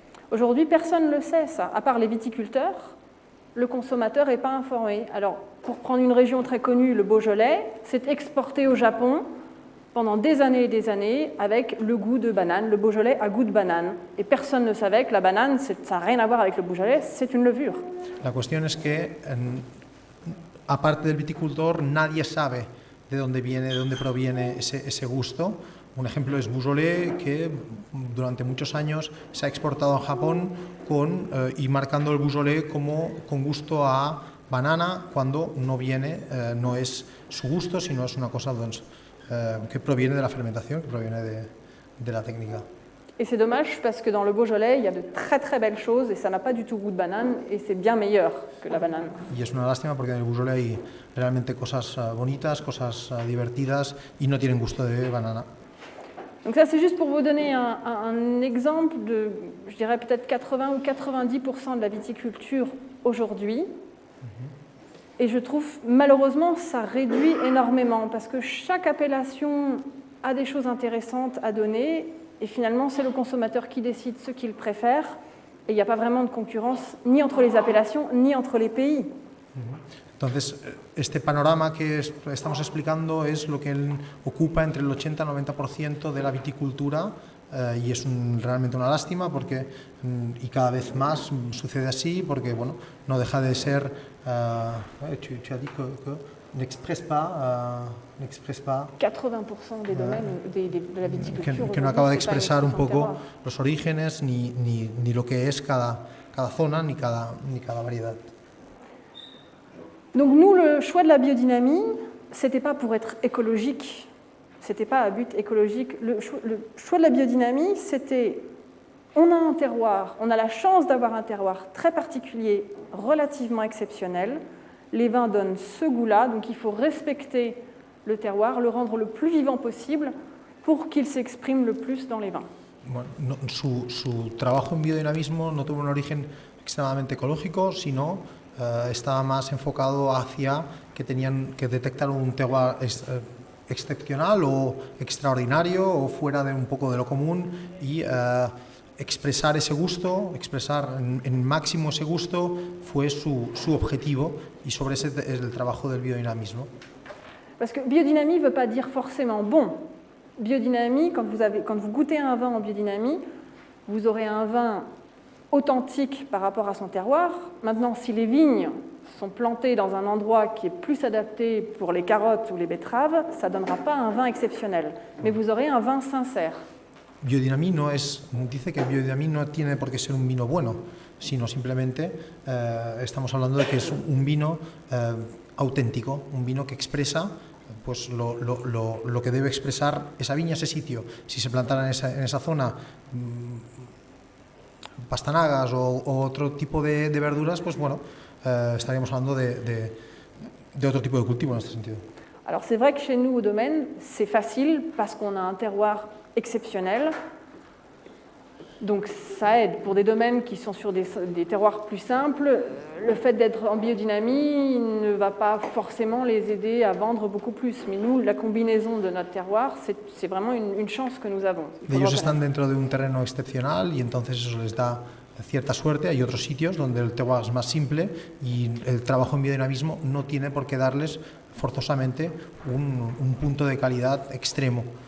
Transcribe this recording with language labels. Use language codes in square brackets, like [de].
[fr] Aujourd'hui, personne ne le sait, ça. À part les viticulteurs, le consommateur n'est pas informé. Alors, pour prendre une région très connue, le Beaujolais, c'est exporté au Japon pendant des années et des années avec le goût de banane. Le Beaujolais a goût de banane. Et personne ne savait que la banane, ça n'a rien à voir avec le Beaujolais, c'est une levure. [es] La cuestión es que, aparte del viticultor, nadie sabe de dónde proviene ese gusto. Un ejemplo es Beaujolais, que durante muchos años se ha exportado a Japón y marcando el Beaujolais con gusto a banana, cuando no es su gusto, sino es una cosa que proviene de la fermentación, que proviene de la técnica. [fr] Et c'est dommage parce que dans le Beaujolais, il y a de très très belles choses et ça n'a pas du tout goût de banane et c'est bien meilleur que la banane. [es] Y es una lástima porque en el Beaujolais hay realmente cosas bonitas, cosas divertidas y no tienen gusto de banana. [fr] Donc ça, c'est juste pour vous donner un exemple de, je dirais peut-être 80 ou 90% de la viticulture aujourd'hui Et je trouve, malheureusement, ça réduit énormément parce que chaque appellation a des choses intéressantes à donner et finalement, c'est le consommateur qui décide ce qu'il préfère et il n'y a pas vraiment de concurrence ni entre les appellations ni entre les pays. [es] Entonces, este panorama que estamos explicando es lo que ocupa entre el 80-90% de la viticultura y es realmente una lástima porque, y cada vez más sucede así porque bueno, no deja de ser, [fr] tu as dit que n'expresse pas 80% des domaines de la viticulture [es] que no acaba de expresar un poco terroir. los orígenes ni lo que es cada zona ni cada variedad. [fr] Donc nous, le choix de la biodynamie, c'était pas pour être écologique, c'était pas à but écologique. Le choix de la biodynamie, c'était, on a un terroir, on a la chance d'avoir un terroir très particulier, relativement exceptionnel. Les vins donnent ce goût-là, donc il faut respecter le terroir, le rendre le plus vivant possible pour qu'il s'exprime le plus dans les vins. [es] Bueno, su trabajo en biodinamismo no tuvo un origen extremadamente ecológico, sino estaba más enfocado hacia que tenían que detectar un terroir excepcional o extraordinario o fuera de un poco de lo común y expresar ese gusto, expresar en máximo ese gusto fue su objetivo y sobre ese es el trabajo del biodinamismo. [fr] Parce que biodynamie ne veut pas dire forcément bon. Biodynamie, quand vous goûtez un vin en biodynamie, vous aurez un vin authentique par rapport à son terroir. Maintenant, si les vignes sont plantées dans un endroit qui est plus adapté pour les carottes ou les betteraves, ça ne donnera pas un vin exceptionnel, mais vous aurez un vin sincère. [es] Biodynamie dice que biodynamie no tiene por qué ser un vino bueno, sino simplemente estamos hablando de que es un vino auténtico, un vino que expresa pues lo que debe expresar esa viña, ese sitio. Si se plantara en esa zona pastanagas o otro tipo de verduras, pues bueno, estaríamos hablando de otro tipo de cultivo en este sentido. [fr] Alors c'est vrai que chez nous au domaine, c'est facile parce qu'on a un terroir exceptionnel. Donc ça aide. Pour des domaines qui sont sur des terroirs plus simples, le fait d'être en biodynamie ne va pas forcément les aider à vendre beaucoup plus. Mais nous, la combinaison de notre terroir, c'est vraiment une chance que nous avons. [es] Ellos están dentro de un terreno excepcional y entonces eso les da cierta suerte. Hay otros sitios donde el terroir es más simple y el trabajo en biodinamismo no tiene por qué darles forzosamente un punto de calidad extremo.